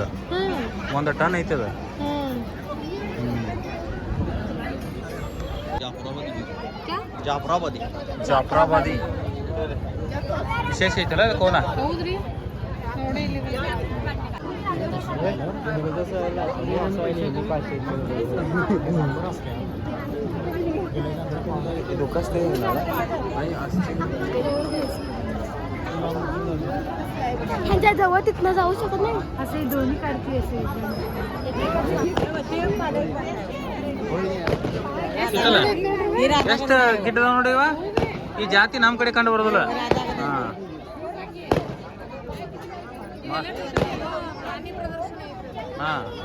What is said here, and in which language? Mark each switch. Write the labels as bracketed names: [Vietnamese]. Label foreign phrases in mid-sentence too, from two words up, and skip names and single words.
[Kannada] ಒಂದು ಟನ್ ಐತದ. ಜಾಫ್ರಾಬಾದಿ ವಿಶೇಷ ಐತಲ್ಲ ಕೋನ. ಹೌದ್ರಿ, ನೋಡಿ ಇಲ್ಲಿ [Marathi] ह्यांच्या जवळ तिथनं जाऊ शकत नाही. असे दोन्ही काढते असे. [Kannada] ಎಷ್ಟು ಗಿಡ್ಡದ ನೋಡಿವ. ಈ ಜಾತಿ ನಮ್ಮ ಕಡೆ ಕಂಡು ಬರೋದಿಲ್ಲ. ಹಾಂ, ಪ್ರಾಣಿ ಪ್ರದರ್ಶನ ಐತೆ. ಹಾಂ